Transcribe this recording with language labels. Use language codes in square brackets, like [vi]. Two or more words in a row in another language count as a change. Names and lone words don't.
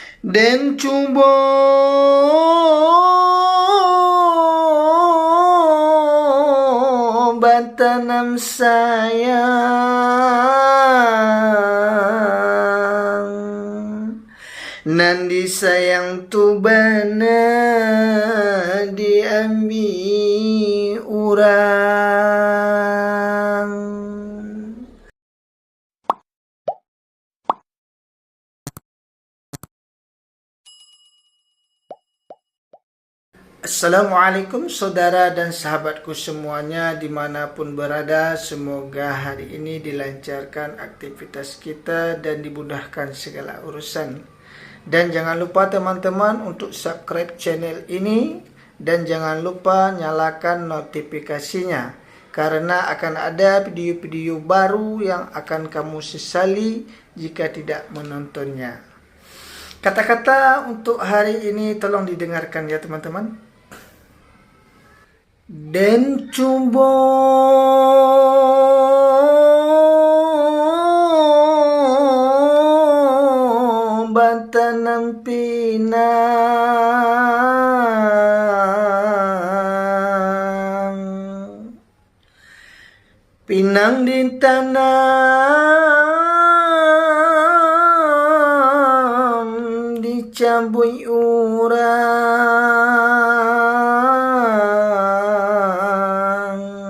[min] Den cuba batanam sayang, nandi sayang tu bana diambil urang. [id] Assalamualaikum saudara dan sahabatku semuanya dimanapun berada. Semoga hari ini dilancarkan aktivitas kita dan dimudahkan segala urusan. Dan jangan lupa teman-teman untuk subscribe channel ini. Dan jangan lupa nyalakan notifikasinya, karena akan ada video-video baru yang akan kamu sesali jika tidak menontonnya. Kata-kata untuk hari ini tolong didengarkan ya teman-teman. [min] Den cubo batanam pinang, pinang di tanam dicabui urang.